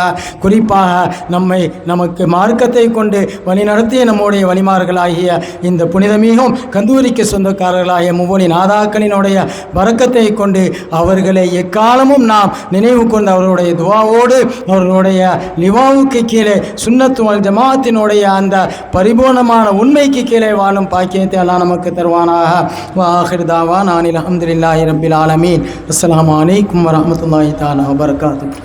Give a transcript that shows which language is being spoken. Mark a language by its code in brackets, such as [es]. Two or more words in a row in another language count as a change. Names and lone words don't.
[ta] குறிப்பாக நமக்கு மார்க்கத்தை கொண்டு வழிநடத்திய நம்முடைய வழிமார்களாகிய இந்த புனிதமிகும் கந்தூரிக்கு சொந்தக்காரர்களாகிய முவ்வொழி நாதாக்களினுடைய வரக்கத்தை கொண்டு அவர்களை எக்காலமும் நாம் நினைவு கொண்டு அவர்களுடைய துவாவோடு அவர்களுடைய லிவாவுக்கு கீழே [ar] السنة والجماعة [ta] அந்த பரிபூர்ணமான உண்மைக்கு கீழே வாழும் பாக்கியத்தை அல்லாஹ் நமக்கு தருவானாக. [ar] وآخر دعوانا أن الحمد لله رب العالمين. السلام عليكم ورحمة الله تعالى وبركاته.